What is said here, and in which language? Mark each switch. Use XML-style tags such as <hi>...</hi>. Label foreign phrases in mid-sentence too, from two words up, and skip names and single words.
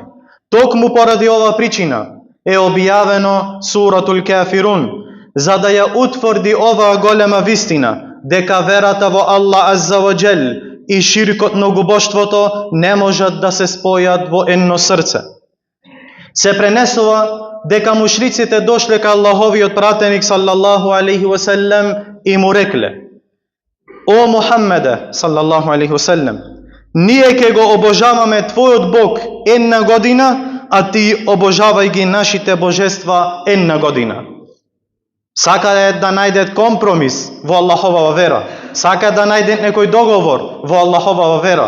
<mk>Токму поради ова причина е објавено Суратул Кафирун, за да ја утврди оваа голема вистина, дека верата во Аллах</mk> <ar>عز وجل</ar> <mk>и ширкот многобоштвото не можат да се спојат во едно срце. Се пренесува дека мушриците дошле кај Аллаховиот пратеник</mk> <ar>صلى الله عليه وسلم</ar> <mk>и му рекле: О Мухаммеде</mk> <ar>صلى الله عليه وسلم,</ar> <mk>ние ќе го обожаваме твојот Бог една година, а ти обожавај ги нашите божества една година. Сака да најдет компромис во Аллаховава вера. Сака да најдет некој договор во Аллаховава вера.</mk>